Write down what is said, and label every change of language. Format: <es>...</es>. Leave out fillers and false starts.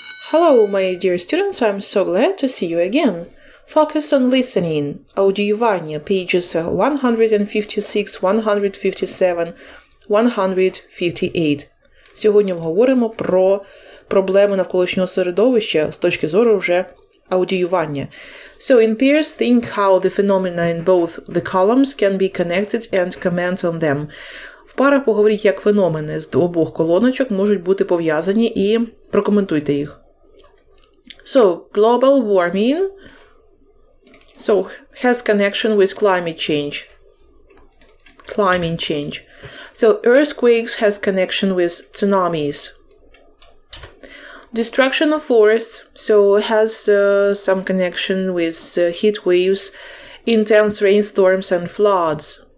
<en>Hello, my dear students, I'm so glad to see you again. Focus on listening. Аудіювання, pages 156, 157, 158.</en> <uk>Сьогодні говоримо про проблеми навколишнього середовища з точки зору вже аудіювання.</uk> <en>So in pairs, think how the phenomena in both the columns can be connected and comment on them.</en> <uk>В парах поговоріть, як феномени з обох колоночок можуть бути пов'язані, і прокоментуйте їх.</uk> <en>So, global warming has connection with climate change. Climate change. So, earthquakes has connection with tsunamis. Destruction of forests, has some connection with heat waves, intense rainstorms and floods.</en>